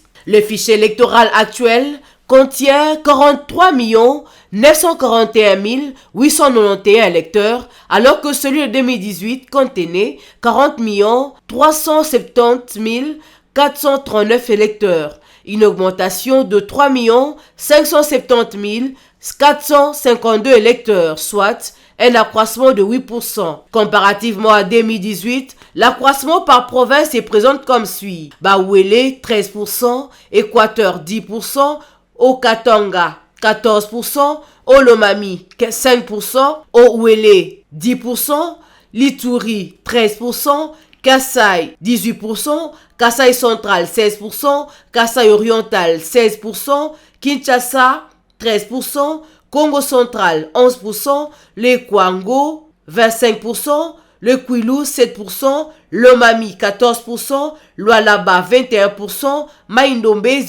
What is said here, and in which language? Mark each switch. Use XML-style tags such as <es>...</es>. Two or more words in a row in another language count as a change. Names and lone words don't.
<fr>Le fichier électoral actuel contient 43 941 891 électeurs, alors que celui de 2018 contenait 40 370 439 électeurs, une augmentation de 3 570 452 électeurs, soit un accroissement de 8%. Comparativement à 2018, l'accroissement par province est présent comme suit. Bas-Ouélé 13%, Équateur 10%, Haut-Katanga 14%, Haut-Lomami 5%, Haut-Ouélé 10%, Lituri 13%, Kasaï 18%, Kasaï central 16%, Kasaï oriental 16%, Kinshasa 13%, Congo central 11%, le Kwango 25%, le Kwilu 7%, Lomami 14%, Lualaba 21%, Maïndombe</fr>